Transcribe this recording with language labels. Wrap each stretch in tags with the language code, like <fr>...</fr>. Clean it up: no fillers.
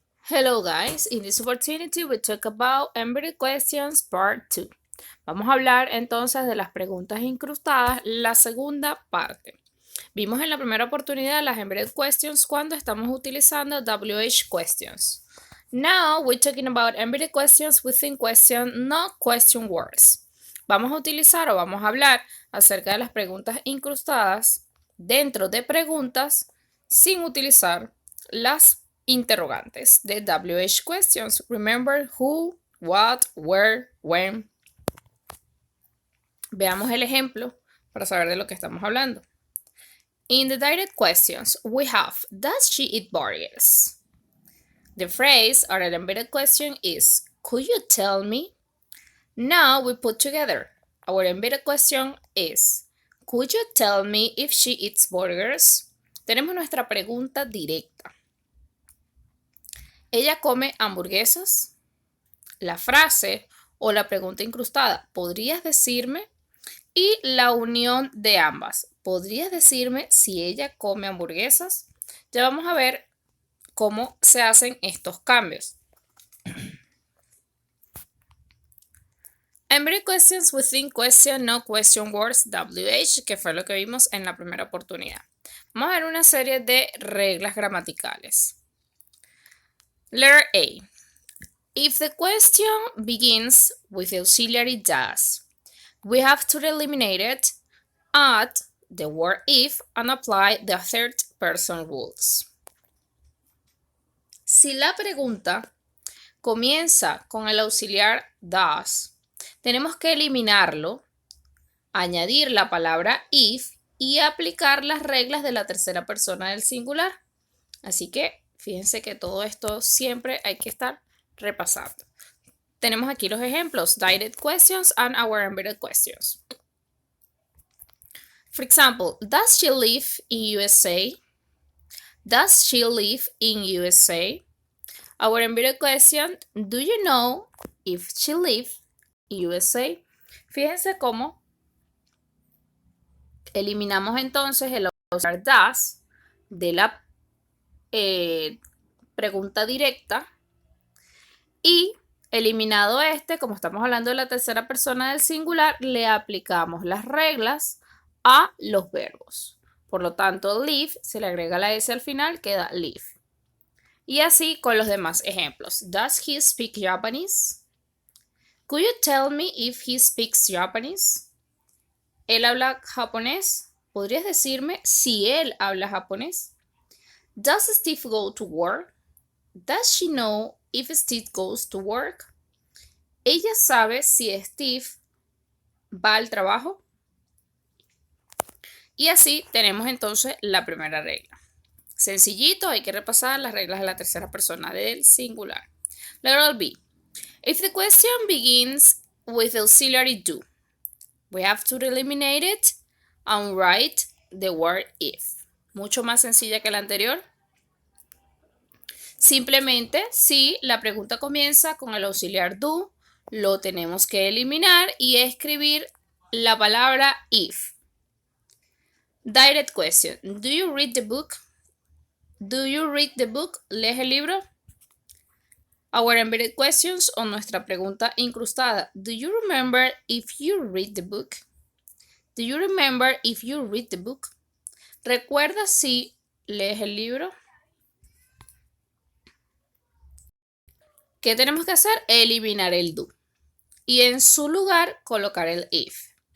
<en>Hello guys, in this opportunity we talk about embedded questions part 2.</en> <es>Vamos a hablar entonces de las preguntas incrustadas, la segunda parte. Vimos en la primera oportunidad las embedded questions cuando estamos utilizando WH questions.</es> <en>Now we're talking about embedded questions within question, not question words.</en> <es>Vamos a utilizar o vamos a hablar acerca de las preguntas incrustadas dentro de preguntas sin utilizar las interrogantes de WH questions.</es> <en>Remember who, what, where, when.</en> <es>Veamos el ejemplo para saber de lo que estamos hablando.</es> <en>In the direct questions, we have, does she eat burgers? The phrase or an embedded question is, could you tell me? Now we put together. Our embedded question is, could you tell me if she eats burgers?</en> <es>Tenemos nuestra pregunta directa. ¿Ella come hamburguesas? La frase o la pregunta incrustada, ¿podrías decirme? Y la unión de ambas, ¿podrías decirme si ella come hamburguesas? Ya vamos a ver cómo se hacen estos cambios.</es> <en>Embedded questions within question, no question words, WH,</en> <es>que fue lo que vimos en la primera oportunidad. Vamos a ver una serie de reglas gramaticales.</es> <en>Letter A. If the question begins with the auxiliary does, we have to eliminate it, add the word if, and apply the third person rules.</en> <es>Si la pregunta comienza con el auxiliar does, tenemos que eliminarlo, añadir la palabra if y aplicar las reglas de la tercera persona del singular. Así que fíjense que todo esto siempre hay que estar repasando. Tenemos aquí los ejemplos,</es> <en>direct questions and our embedded questions. For example, does she live in USA? Does she live in USA? Our embedded question, do you know if she lives in USA?</en> <es>Fíjense cómo eliminamos entonces el auxiliar does de la pregunta directa y eliminado como estamos hablando de la tercera persona del singular, le aplicamos las reglas a los verbos. Por lo tanto, live, se le agrega la S al final, queda live. Y así con los demás ejemplos.</es> <en>Does he speak Japanese? Could you tell me if he speaks Japanese?</en> <es>¿Él habla japonés? ¿Podrías decirme si él habla japonés?</es> <en>Does Steve go to work? Does she know if Steve goes to work?</en> <es>¿Ella sabe si Steve va al trabajo? Y así tenemos entonces la primera regla. Sencillito, hay que repasar las reglas de la tercera persona del singular.</es> <en>Letter B. If the question begins with auxiliary do, we have to eliminate it and write the word if.</en> <es>Mucho más sencilla que la anterior. Simplemente, si la pregunta comienza con el auxiliar do, lo tenemos que eliminar y escribir la palabra if.</es> <en>Direct question. Do you read the book? Do you read the book?</en> <es>¿Lees el libro?</es> <en>Our embedded questions</en> <es>o nuestra pregunta incrustada.</es> <en>Do you remember if you read the book? Do you remember if you read the book?</en> <es>¿Recuerdas si lees el libro? ¿Qué tenemos que hacer? Eliminar el do. Y en su lugar colocar el if.</es>